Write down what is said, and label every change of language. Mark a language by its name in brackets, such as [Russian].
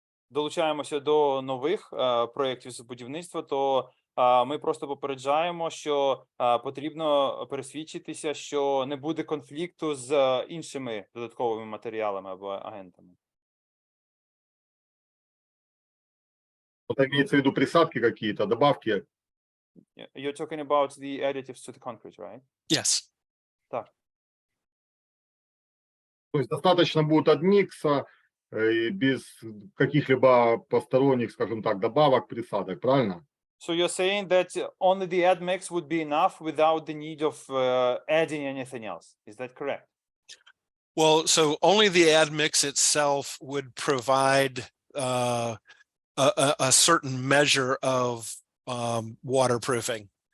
[Ukrainian] долучаємося до нових проєктів з будівництва, то ми просто попереджаємо, що потрібно пересвідчитися, що не буде конфлікту з іншими додатковими матеріалами або агентами. [Russian] Вот имеется в виду присадки какие-то, добавки. [English] You're talking about the additives to the concrete, right? Yes. [Russian] Так. То есть достаточно будет адмикса без каких-либо посторонних, скажем так, добавок, присадок, правильно? [English] So you're saying that only the add mix would be enough without the need of adding anything else. Is that correct? Well, so only the admix itself would provide a certain measure of waterproofing.